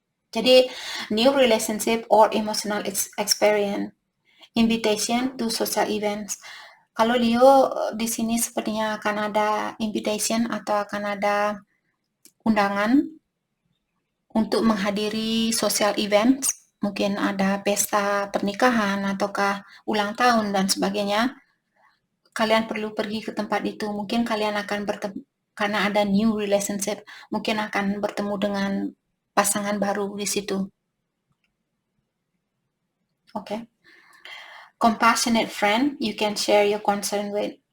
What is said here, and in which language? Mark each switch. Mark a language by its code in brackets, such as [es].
[id] Jadi, [en] new relationship or emotional experience, invitation to social events. [id] Kalau Leo di sini sepertinya akan ada invitation atau akan ada undangan untuk menghadiri social event, mungkin ada pesta pernikahan ataukah ulang tahun dan sebagainya. Kalian perlu pergi ke tempat itu. Mungkin kalian akan bertemu karena ada new relationship, mungkin akan bertemu dengan pasangan baru di situ. Okay. [en] Compassionate friend, you can share your concern with.